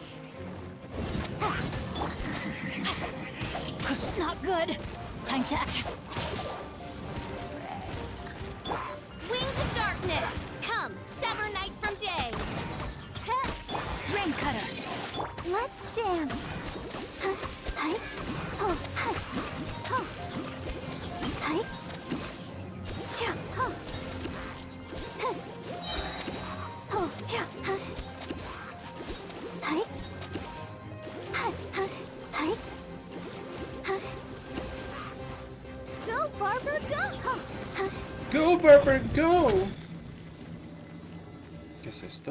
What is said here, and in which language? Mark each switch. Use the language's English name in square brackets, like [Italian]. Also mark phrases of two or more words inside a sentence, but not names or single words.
[English] Not good. Time to act. Wings of darkness. Come, sever night from day. Rain cutter. Let's dance. Hi. Oh, hi. Oh. Hi. Yeah. Oh. Oh, yeah. Hi. Hi. Hi. Hi. Hi. Go, Barbara, go. Go, Barber, go. [Spanish] ¿Qué es esto?